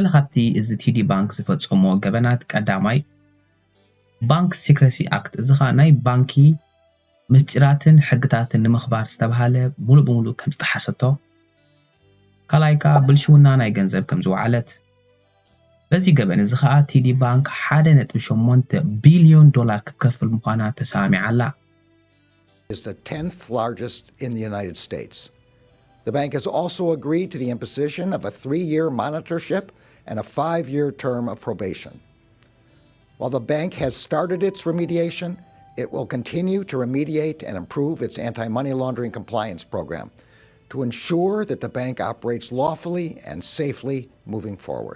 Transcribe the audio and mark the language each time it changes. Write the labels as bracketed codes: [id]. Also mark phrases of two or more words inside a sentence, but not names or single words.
[ti] ካብቲ እዚ TD Bank ዝፈፀሞ ገበናት ቀዳማይ ባንክ ሲክሬሲ ኣክት እዚ ኸ ናይ ባንኪ ምስጢራትን ሕግታትን ንምኽባር ዝተባሃለ ሙሉእ ብሙሉእ ከም ዝተሓሰቶ። ካልኣይ ከዓ ብልሽውና ናይ ገንዘብ ከም ዝወዓለት። በዚ ገበን እዚ ኸዓ TD Bank $1.8 ቢልዮን ክትከፍል ምዃና ተሰሚዓ ኣላ። [en] Is the 10th largest in the United States. The bank has also agreed to the imposition of a 3-year monitorship and a 5-year term of probation. While the bank has started its remediation, it will continue to remediate and improve its anti-money laundering compliance program to ensure that the bank operates lawfully and safely moving forward.